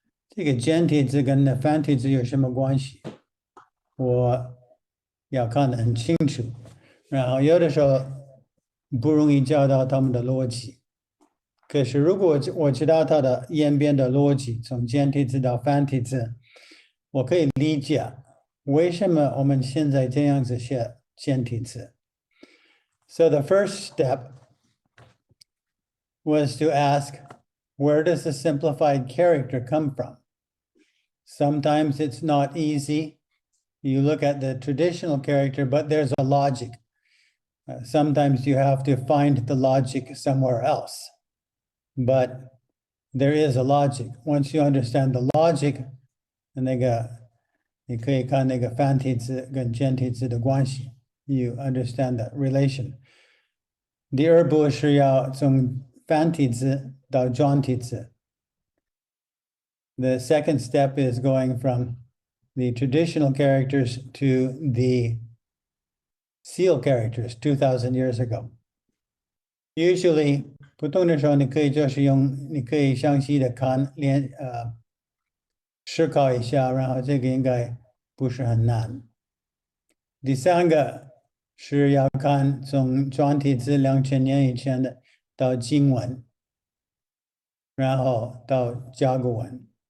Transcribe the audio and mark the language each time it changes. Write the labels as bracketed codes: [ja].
[zh] 这个简体字跟繁体字有什么关系？我要看得很清楚，然后有的时候不容易找到他们的逻辑。可是如果我知道它的演变的逻辑，从简体字到繁体字，我可以理解为什么我们现在这样子写简体字。 [en] So the first step was to ask, where does the simplified character come from? Sometimes it's not easy. You look at the traditional character, but there's a logic. Sometimes you have to find the logic somewhere else. But there is a logic. Once you understand the logic, [zh] 那个你可以看那个繁体字跟简体字的关系。 [en] You understand that relation. [zh] 第二步是要从繁体字到壮体字。 [en] The second step is going from the traditional characters to the seal characters 2000 years ago. [zh] Usually, 不同的时候你可以就是你可以详细的看思考一下，然后这个应该不是很难。第三个是要看从壮体字2000年以前的到经文，然后到甲骨文。